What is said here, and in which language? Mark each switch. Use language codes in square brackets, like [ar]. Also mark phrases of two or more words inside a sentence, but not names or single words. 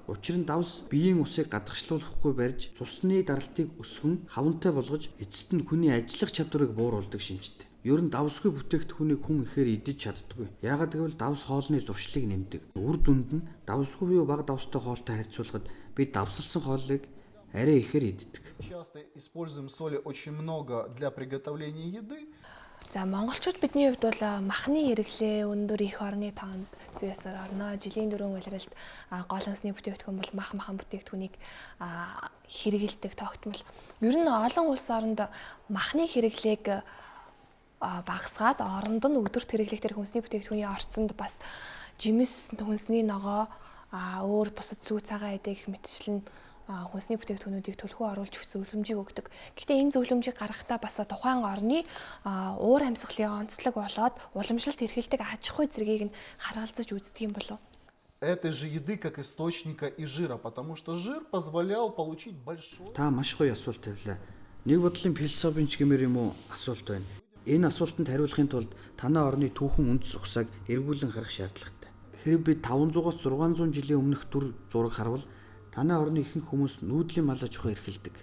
[mn] Учир нь давс биеийн усыг гадагшлуулахгүй барьж цусны даралтыг өсгөн хавантай болгож эцэст нь хүний ажиллах чадварыг бууруулдаг шинжтэй. Ер нь давсгүй бүтээгдэхүүнийг хүн ихээр идэж чаддаггүй. Яагаад гэвэл давс хоолны зуршлыг нэмдэг. Үр дүнд нь давсгүй буюу бага давстай хоолтой харьцуулахад бид давсалсан хоолыг арай ихээр иддэг. [ru] Часто используем соли очень много для приготовления еды. [mn] За монголчууд бидний хувьд бол махны хэрэглээ өндөр их орны тоонд зүйсээр орно. Жилийн дөрвөн улиралд гол хүнсний бүтээгдэхүүн бол махан бүтээгдэхүүнийг хэрэгэлдэг тогтмол. Ер нь олон улс оронд махны хэрэглээг багасгаад оронд нь өдөрт хэрэглэхтэй хүнсний бүтээгдэхүүний орцонд бас жимс хүнсний ногоо өөр бусад сүү цагаан эдэг мэтчлэн хүнсний бүтээгдэхүүнүүдийг төлхөө оруулж зөвлөмжийг өгдөг. Гэхдээ энэ зөвлөмжийг гаргахдаа бас тухайн орны уур амьсгалын онцлог болоод уламжлалт эрхэлдэг аж ахуй зэргийг нь харгалзаж үздэг юм болов. [ru] Этой же еды как источника и жира, потому что жир позволял получить большой. [mn] Та маш гоё асуулт тавилаа. Нэг бодлын философийн ч гэмээр юм уу асуулт байна. Энэ асуултанд хариулахын тулд танай орны түүхэн үндэс ухсааг эргүүлэн харах шаардлагатай. Хэрэв бид 500-аас 600 жилийн өмнөх дүр зураг харвал танай орны ихэнх хүмүүс нүүдлийн мал аж ахуй эрхэлдэг.